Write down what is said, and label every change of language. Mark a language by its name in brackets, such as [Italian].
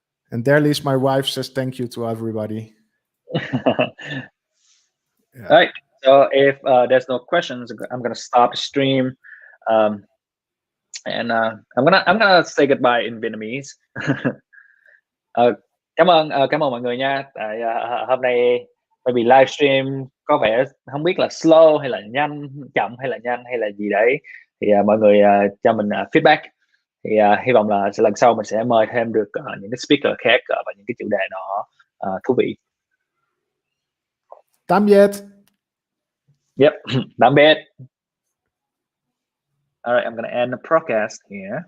[English] And there, at least my wife says thank you to everybody. Yeah. All right. So if there's no questions, I'm gonna stop the stream, and I'm gonna say goodbye in Vietnamese. [Vietnamese] Cảm ơn mọi người nha. Tại hôm nay maybe livestream có vẻ không biết là slow hay là nhanh, chậm hay là nhanh hay là gì đấy, thì mọi người cho mình feedback. Thì hy vọng là lần sau mình sẽ mời thêm được những cái speaker khác và những cái chủ đề nó thú vị. Tạm biệt. [English] Yep. Tạm biệt. All right, I'm gonna end the broadcast here.